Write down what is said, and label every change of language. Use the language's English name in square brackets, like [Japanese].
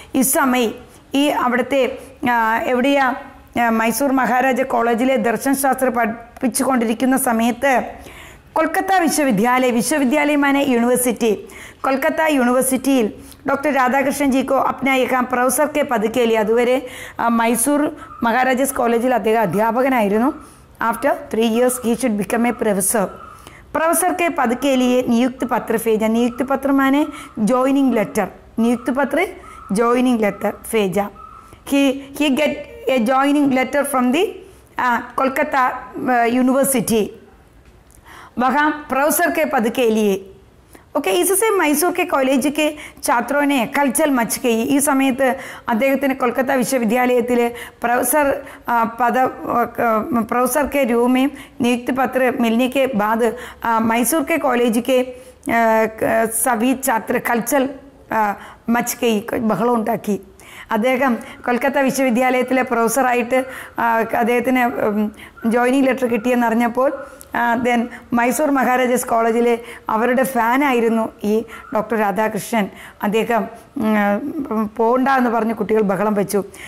[Hindi] इस समय [Malayalam] ഈ അവിടുത്തെ എവിടെയാ, മൈസൂർ മഹാരാജ കോളേജിലെ ദർശനശാസ്ത്ര പഠിപ്പിച്ചുകൊണ്ടിരിക്കുന്ന സമയത്ത് [Hindi] कोलकाता विश्वविद्यालय माने university, Kolkata university doctor Radhakrishnan जी को अपना एक प्रोफेसर के पद के लिए, [Malayalam] അതുവരെ മൈസൂർ മഹാരാജാസ് കോളേജിൽ അദ്ദേഹം അധ്യാപകനായിരുന്നു. [English] After 3 years he should become a professor. [Hindi] Professor के पद के लिए नियुक्त पत्र भेजा. नियुक्त पत्र माने जॉइनिंग लेटर. नियुक्त पत्र जॉइनिंग लेटर भेजा. [English] he get a joining letter from the Kolkata university. [Hindi] वहाँ प्रोफेसर के पद के लिए. ओके, इससे मैसूर के कॉलेज के छात्रों ने कल्चर मच गई. [Malayalam] ഈ സമയത്ത് അദ്ദേഹത്തിന് കൊൽക്കത്ത വിശ്വവിദ്യാലയത്തിലെ [Hindi] प्रोफेसर के रूप में नियुक्त पत्र मिलने के बाद मैसूर के कॉलेज के सभी छात्र कल्चर मच गई, [Malayalam] ബഹളം ഉണ്ടാക്കി. അദ്ദേഹം കൊൽക്കത്ത വിശ്വവിദ്യാലയത്തിലെ പ്രൊഫസറായിട്ട് അദ്ദേഹത്തിന് joining letter കിട്ടിയെന്നറിഞ്ഞപ്പോൾ then Mysore Maharajas കോളേജിലെ അവരുടെ ഫാനായിരുന്നു ഈ ഡോക്ടർ രാധാകൃഷ്ണൻ. അദ്ദേഹം പോകണ്ട എന്ന് പറഞ്ഞ് കുട്ടികൾ ബഹളം വെച്ചു.